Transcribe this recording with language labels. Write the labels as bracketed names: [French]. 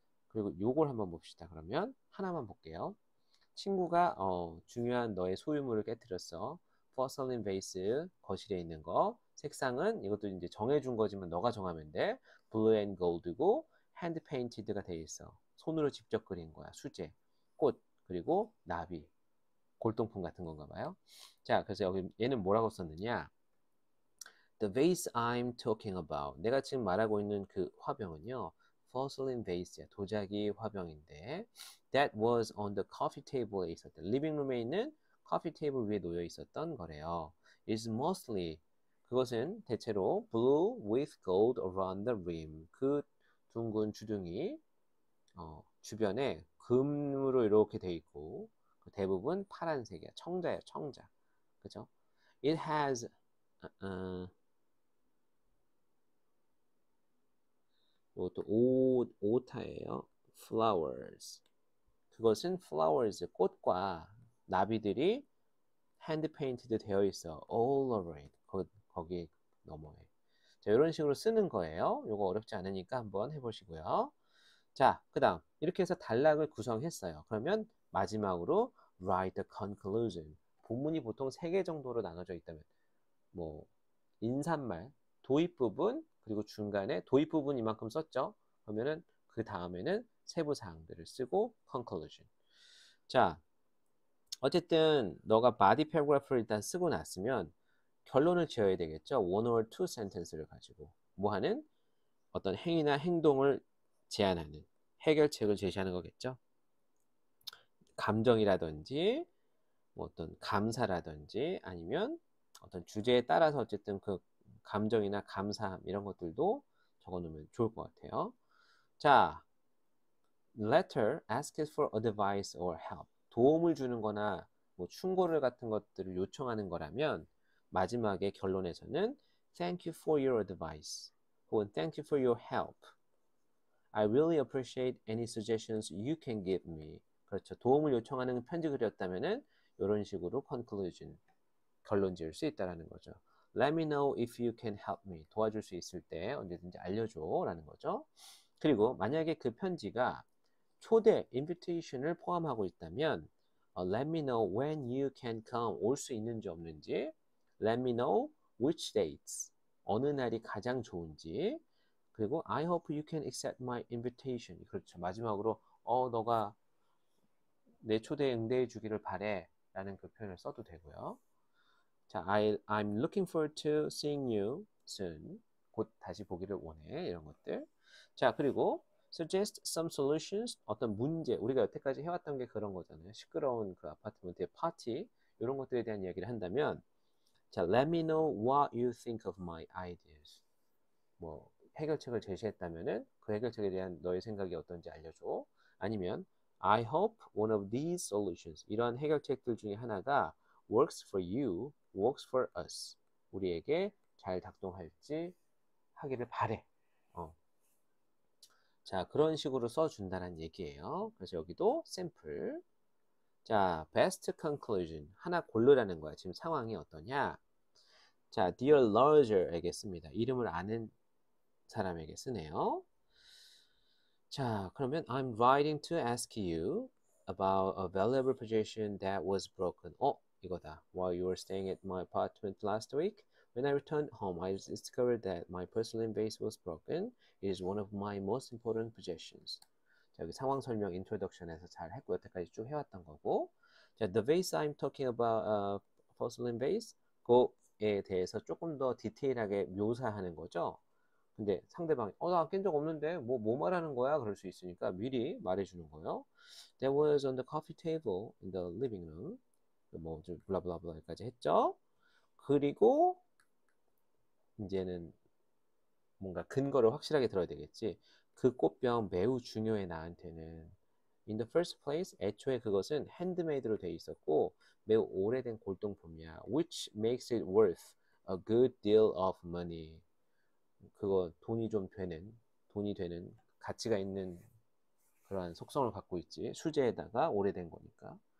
[Korean] 그리고 요걸 한번 봅시다. 그러면 하나만 볼게요. 친구가 중요한 너의 소유물을 깨뜨렸어. porcelain vase 거실에 있는 거. 색상은 이것도 이제 정해준 거지만 너가 정하면 돼. [English] blue and gold고 hand painted가 돼 있어. [Korean] 손으로 직접 그린 거야. 수제, 꽃, 그리고 나비, 골동품 같은 건가 봐요. 자, 그래서 여기 얘는 뭐라고 썼느냐? [English] The vase I'm talking about. [Korean] 내가 지금 말하고 있는 그 화병은요. [English] porcelain vase야. [Korean] 도자기 화병인데 [English] that was on the coffee table [Korean] 에 있었던 리빙룸에 있는 커피 테이블 위에 놓여 있었던 거래요. [English] It's mostly [Korean] 그것은 대체로 [English] blue with gold around the rim. [Korean] 그 둥근 주둥이 주변에 금으로 이렇게 돼 있고 대부분 파란색이야. 청자야, 청자. 그죠? [English] It has [Korean] 이것도 오타예요. [English] flowers. [Korean] 그것은 flowers, 꽃과 나비들이 hand painted 되어 있어. [English] all over it. [Korean] 거기 너머에. 자, 이런 식으로 쓰는 거예요. 이거 어렵지 않으니까 한번 해보시고요. 자, 그 다음 이렇게 해서 단락을 구성했어요. [English] 그러면 마지막으로 write the conclusion. [Korean] 본문이 보통 3개 정도로 나눠져 있다면 뭐 인사말, 도입 부분, 그리고 중간에 도입 부분 이만큼 썼죠. 그러면은 그 다음에는 세부 사항들을 쓰고 conclusion. 자, 어쨌든 너가 body paragraph를 일단 쓰고 났으면 결론을 지어야 되겠죠. one or two sentence를 가지고 뭐 하는 어떤 행위나 행동을 제안하는 해결책을 제시하는 거겠죠. 감정이라든지 뭐 어떤 감사라든지 아니면 어떤 주제에 따라서 어쨌든 그 감정이나 감사함 이런 것들도 적어놓으면 좋을 것 같아요. [English] 자, letter asks for advice or help. [Korean] 도움을 주는 거나 뭐 충고를 같은 것들을 요청하는 거라면 마지막에 결론에서는 [English] thank you for your advice [Korean] 혹은 [English] thank you for your help. I really appreciate any suggestions you can give me. [Korean] 그렇죠. 도움을 요청하는 편지 글이었다면은 이런 식으로 conclusion, 결론 지을 수 있다라는 거죠. [English] Let me know if you can help me. [Korean] 도와줄 수 있을 때 언제든지 알려줘 라는 거죠. 그리고 만약에 그 편지가 초대, invitation을 포함하고 있다면 [English] Let me know when you can come. [Korean] 올 수 있는지 없는지. [English] Let me know which dates. [Korean] 어느 날이 가장 좋은지. [English] 그리고 I hope you can accept my invitation. [Korean] 그렇죠. 마지막으로 너가 내 초대에 응대해 주기를 바래 라는 그 표현을 써도 되고요. [English] 자, I'm looking forward to seeing you soon. [Korean] 곧 다시 보기를 원해. 이런 것들. [English] 자, 그리고 suggest some solutions. [Korean] 어떤 문제. 우리가 여태까지 해왔던 게 그런 거잖아요. 시끄러운 그 아파트먼트의 파티. 이런 것들에 대한 이야기를 한다면 [English] 자, let me know what you think of my ideas. [Korean] 뭐 해결책을 제시했다면은 그 해결책에 대한 너의 생각이 어떤지 알려줘. [English] 아니면 I hope one of these solutions, [Korean] 이런 해결책들 중에 하나가 [English] works for you, works for us. [Korean] 우리에게 잘 작동할지 하기를 바래. 자, 그런 식으로 써준다는 얘기예요. 그래서 여기도 샘플. 자, best conclusion. 하나 고르라는 거야. 지금 상황이 어떠냐? 자, dear larger에게 씁니다. 이름을 아는 사람에게 쓰네요. [English] 자, 그러면 I'm writing to ask you about a valuable possession that was broken. [Korean] 이거다. [English] While you were staying at my apartment last week, when I returned home, I discovered that my porcelain vase was broken. It is one of my most important possessions. [Korean] 자, 여기 상황 설명 introduction에서 잘 했고 여태까지 쭉 해왔던 거고. 자, [English] the vase I'm talking about, [Korean] porcelain vase, 그거에 대해서 조금 더 디테일하게 묘사하는 거죠. 근데 상대방이 나 깬 적 없는데 뭐 말하는 거야? 그럴 수 있으니까 미리 말해주는 거예요. [English] That was on the coffee table in the living room. [Korean] 뭐좀 블라블라블라까지 했죠. 그리고 이제는 뭔가 근거를 확실하게 들어야 되겠지. 그 꽃병 매우 중요해 나한테는. [English] In the first place, [Korean] 애초에 그것은 핸드메이드로 돼 있었고 매우 오래된 골동품이야. [English] Which makes it worth a good deal of money. [Korean] 그거 돈이 되는 가치가 있는 그러한 속성을 갖고 있지. 수제에다가 오래된 거니까.